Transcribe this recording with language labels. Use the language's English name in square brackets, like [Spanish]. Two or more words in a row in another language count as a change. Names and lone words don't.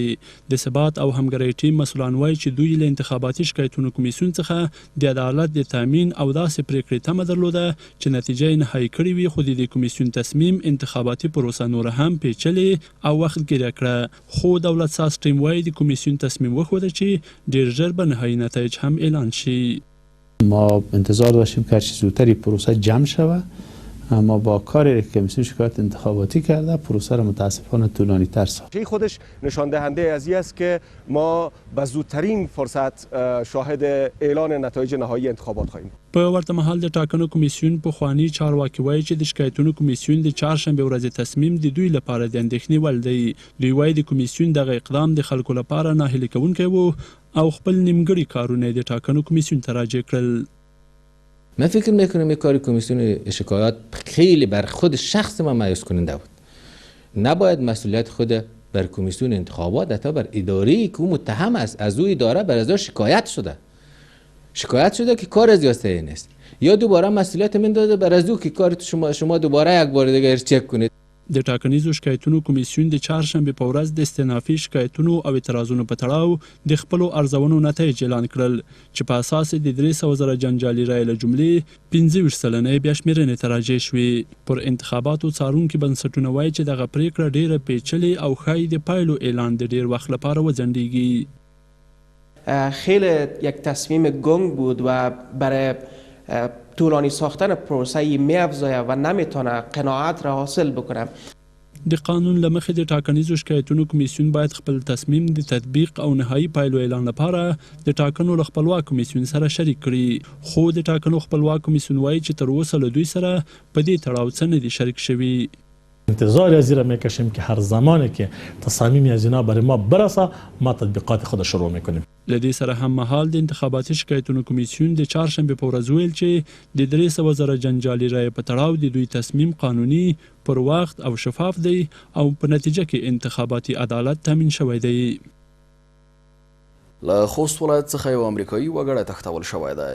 [Pashto] د ثبات او همګرۍ ټیم مسؤلان وایي چې دوی له انتخاباتي شکایتونو کمیسیون څخه د عدالت د تامین او داسې پرېکړې تمه درلوده چې نتیجه یې نهایي کړې وي، خو د کمیسیون تصمیم انتخاباتي پروسه نوره هم پیچلې او وختګیره کړه. خو دولت ساز ټیم وایي د کمیسیون تصمیم وښوده چې ډېر ژر به نهایي نتایج هم اعلان شي. [Persian] ما انتظار داشتیم که هرچی زودتر پروسه جمع شود، اما با کاری که کمیسیون شکایت انتخاباتی کرده پروسه را متاسفانه طولانی تر ساخت. خودش نشان دهنده از این است که ما به زودترین فرصت شاهد اعلان نتایج نهایی انتخابات خواهیم. [Pashto] په ورته مهال د ټاکنو کمیسیون پخواني چارواکي وایي چې د شکایتونو کمیسیون د چهارشنبې ورځې تصمیم د دوی لپاره د اندېښنې وړ دی. دوی وایي د کمیسیون دغه اقدام د خلکو لپاره ناهیلي کوونکی و او خپل نیمګړي کارونه د ټاکنو کمیسیون ته راجع کړل. [Persian] من فکر میکنم یک کار کمیسیون شکایات خیلی بر خود شخص ما مایوس کننده بود. نباید مسئولیت خود بر کمیسیون انتخابات حتی بر اداره‌ای که متهم است از او اداره بر ازش شکایت شده که کار از یاسته نیست، یا دوباره مسئولیت من داده بر از او که کار شما دوباره یک بار دیگه چک کنید. [Pashto] د ټاکنیزو شکایتونو کمیسیون د چهارشنبې په ورځ د استنافي شکایتونو او اعتراضونو په تړاو د خپلو ارزونو نتایج اعلان کړل چې په اساس د 300,000 جنجالي رایې له جملې 25 سلنه بیا شمېرنې ته راجع شوې. پر انتخاباتو څارونکي بنسټونه وایي چې دغه پرېکړه ډېره پیچلې او ښایي د پایلو اعلان د ډېر وخت لپاره وځنډېږي. [Persian] خیلی یک تصمیم گنگ بود و برای طولانی ساختن پروسه می‌افزاید و نمیتونه قناعت را حاصل بکنه. [Pashto] د قانون له مخې د ټاکنیزو شکایتونو کمیسیون باید خپل تصمیم د تطبیق او نهایي پایلو اعلان لپاره د ټاکنو له خپلواک کمیسیون سره شریک کړي. خو د ټاکنو خپلواک کمیسیون وایي چې تر اوسه له دوی سره په دې تړاو څه نه دي شریک شوي. [Persian] انتظار از این میکشیم که هر زمانی که تصامیم از اینا برای ما برسه ما تطبیقات خود شروع میکنیم. [Pashto] لدې سره هم مهال د انتخاباتي شکایتونو کمیسیون د چهارشنبې په ورځ ویل چې د 300,000 جنجالي رایې په تړاو د دوی تصمیم قانوني، پر وخت او شفاف دی او په نتیجه کې انتخاباتي عدالت تامین شوی دی. له خوست ولایت څخه یو امریکایي وګړی تښتول شوی دی.